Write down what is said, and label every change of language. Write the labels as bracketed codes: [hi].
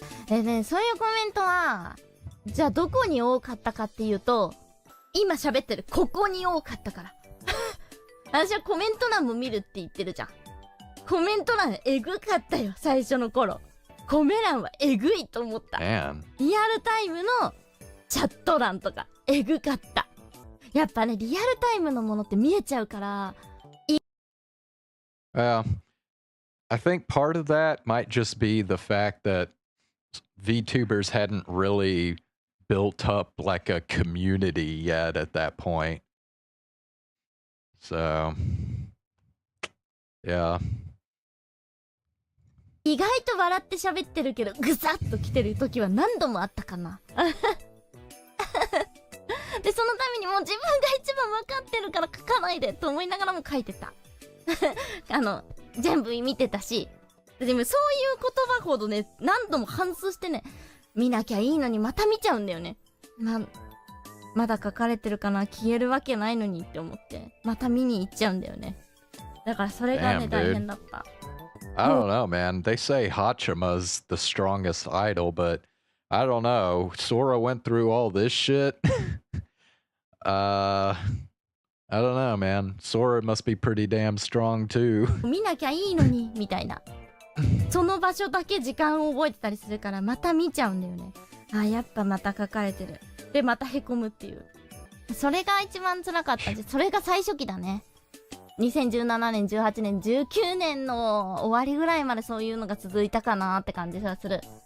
[ja] ね、そういうコメントはじゃあどこに多かったかっていうと、今喋ってるここに多かったから私はコメント欄も見るって言ってるじゃん。コメント欄えぐかったよ最初の頃。コメ欄はえぐいと思った。リアルタイムのチャット欄とかえぐかった。やっぱね、リアルタイムのものって見えちゃうから。 [en] I think part of that might just be the fact that VTubers hadn't really built up like a community yet at that point. So, yeah. [ja] 意外と笑って喋ってるけどぐさっと来てる時は何度もあったかなでそのためにもう自分が一番分かってるから書かないでと思いながらも書いてた全部見てたし。でもそういう言葉ほどね、何度も反芻してね、見なきゃいいのにまた見ちゃうんだよね。まだ書かれてるかな、消えるわけないのにって思ってまた見に行っちゃうんだよね。だからそれがね、大変だった。 [en] I don't know, man. They say Hachima's the strongest idol, but I don't know. Sora went through all this shit. I don't know, man. Sora must be pretty damn strong too. [ja] 見なきゃいいのにみたいな。その場所だけ時間を覚えてたりするからまた見ちゃうんだよね。あ、やっぱまた書かれてる。でまたへこむっていう。それが一番辛かったし、それが最初期だね。 2017年、18年、19年の終わりぐらいまでそういうのが続いたかなって感じがする。